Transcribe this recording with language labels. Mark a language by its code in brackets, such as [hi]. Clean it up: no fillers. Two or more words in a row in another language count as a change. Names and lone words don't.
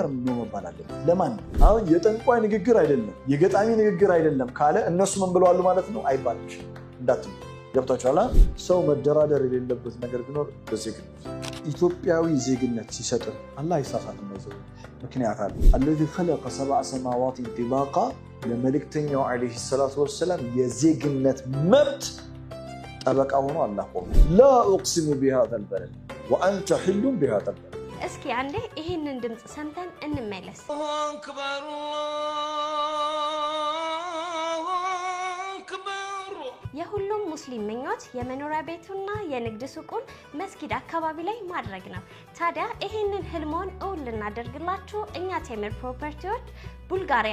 [am] ኖ መባል አለበት። ለማን አሁን የጠንቋይ ንግግር አይደለም የገጣሚ ንግግር አይደለም ካለ እነሱ ምን ብለዋል ማለት ነው አይባልም እንዳትሉ ገብታችኋል። ሰው መደራደር የሌለበት ነገር ቢኖር በዜግነት ኢትዮጵያዊ ዜግነት ሲሰጥ አላህ ይሳሳት ነው። ምክንያት አለ [ar] الذي خلق سبع سماوات طباقا [am] ለመልእክተኛው [ar] عليه الصلاة والسلام [am] የዜግነት መብት ጠበቃ ሆኖ አላህ ቆመ። [ar] لا اقسم بهذا البلد وانت حل بهذا البلد። [am] እስኪ አንዴ ይሄንን ድምጽ ሰምተን እንመለስ። አክበር የሁሉም ሙስሊም ምኞት የመኖሪያ ቤቱና የንግድ ሱቁን መስጊድ አካባቢ ላይ ማድረግ ነው። ታዲያ ይሄንን ህልሞን እውን ልናደርግላችሁ እኛ ቴምር ፕሮፐርቲዎች ቡልጋሪያ